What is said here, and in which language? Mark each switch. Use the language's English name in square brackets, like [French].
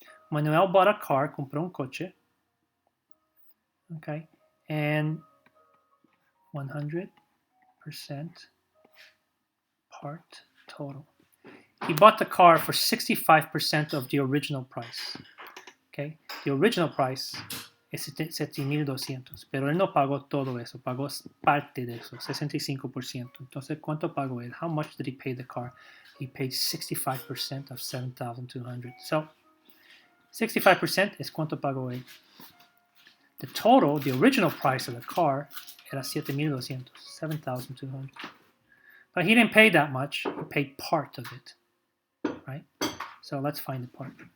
[English] Manuel bought a car, [Spanish] compró un coche. [English] Okay. And 100% part total. He bought the car for 65% of the original price. Okay. The original price [Spanish] es 7,200, pero él no pagó todo eso, pagó parte de eso, 65%. Entonces, ¿cuánto pagó él? [English] How much did he pay the car? He paid 65% of 7,200. [Spanish] So, 65% es cuánto pagó él. [English] The total, the original price of the car, [Spanish] era [English] 7,200, 7,200. But he didn't pay that much. He paid part of it, right? So let's find the part.